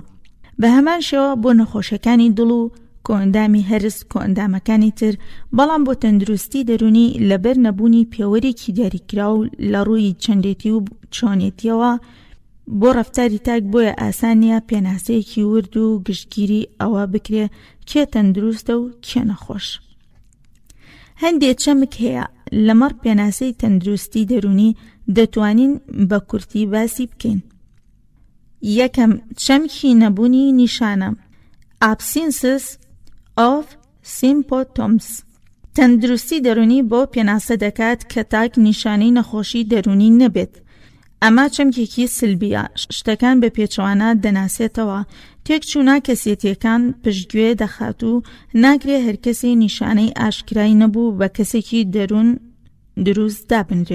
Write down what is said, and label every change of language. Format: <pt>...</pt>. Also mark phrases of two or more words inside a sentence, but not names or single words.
<ckb>بە هەمان شێوە بۆ نەخۆشەکانی دڵ و کۆئەندامی هەرس کۆئەندامەکانی تر، بەڵام بۆ تەندروستی دەرونی لەبەر نەبوونی پێوەرێکی دیاریکرا و لە ڕووی چەندێتی و چۆنێتیەوە بۆ ڕەفتاری تاک بۆیە ئاسانیە پێناسەیەکی ورد و گشتگیری ئەوە بکرێ کێ تەندروستە و کێ نەخۆش. هەندێک چەمک هەیە لەمەڕ پێناسەی تەندروستی دەرونی دەتوانین بە کورتی باسی بکەین. یەکەم چەمکی نەبوونی نیشانە</ckb> <en>absences of symptoms.</en> <ckb>تەندروستی دەرونی بۆ پێناسە دەکات کە تاک نیشانەی نەخۆشی دەرونی نەبێت. ئەمە چەمکێکی سلبیە، شتەکان بە پێچوانە دەناسێتەوە، تێکچوونا کەسێتیەکان پشتگوێ دەخات و ناگرێ هەر کەسێ نیشانەی ئاشکرای نەبوو بە کەسێکی دەرون دروست دابنرێ.</ckb>